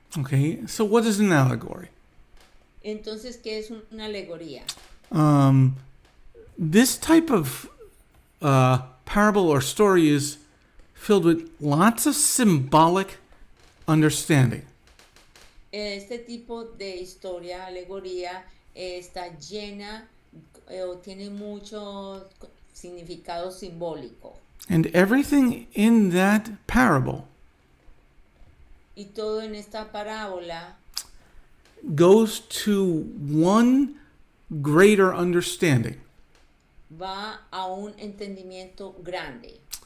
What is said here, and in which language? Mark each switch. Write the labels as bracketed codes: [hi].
[en] Okay, so what is an allegory? [es] Entonces, ¿qué es una alegoría? [en] This type of parable or story is filled with lots of symbolic understanding. [es] Este tipo de historia, alegoría, está llena o tiene mucho significado simbólico. [en] And everything in that parable [es] Y todo en esta parábola [en] goes to one greater understanding. [es] va a un entendimiento grande.